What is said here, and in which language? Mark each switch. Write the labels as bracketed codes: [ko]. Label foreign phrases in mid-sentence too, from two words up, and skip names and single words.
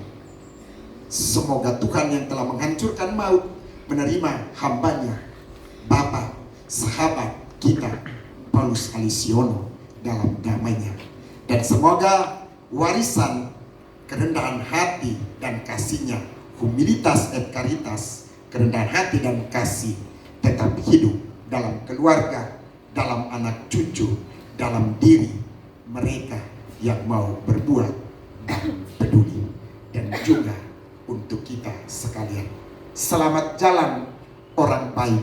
[id] Semoga Tuhan yang telah menghancurkan maut menerima hambanya, Bapak, sahabat kita Paulus Alisiono dalam damainya. Dan semoga warisan kerendahan hati dan kasihnya, [la] humilitas et caritas, [id] kerendahan hati dan kasih, tetap hidup dalam keluarga, dalam anak cucu, dalam diri mereka yang mau berbuat dan peduli. Dan juga untuk kita sekalian. Selamat jalan orang baik.